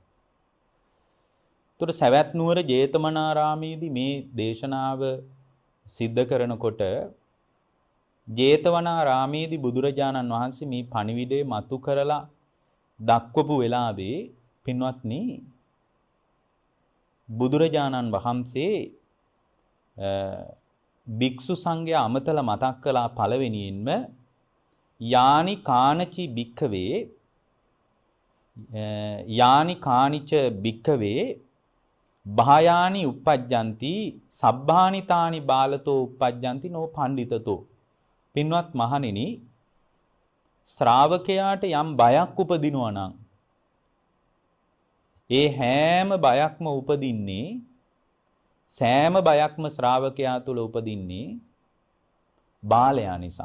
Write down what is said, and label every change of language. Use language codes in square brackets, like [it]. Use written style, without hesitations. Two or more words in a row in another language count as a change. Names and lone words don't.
[si] ඒතර සවැත් නුවර ජේතවනාරාමේදී මේ දේශනාව සිද්ධ කරනකොට ජේතවනාරාමේදී බුදුරජාණන් වහන්සේ මේ පණිවිඩය මතු කරලා දක්වපු වෙලාවේ පින්වත්නි බුදුරජාණන් වහන්සේ භික්ෂු සංඝයා අමතල මතක් කළා පළවෙනියෙන්ම [pi] යානි කානචි භික්ඛවේ යානි කානිච භික්ඛවේ භායානි uppajjanti සබ්බානිතානි බාලතෝ uppajjanti නෝ පණ්ඩිතතෝ. [si] පින්වත් මහණෙනි ශ්‍රාවකයාට යම් බයක් උපදිනවා නම් ඒ හැම බයක්ම උපදින්නේ සෑම බයක්ම ශ්‍රාවකයා තුළ උපදින්නේ බාලයා නිසා.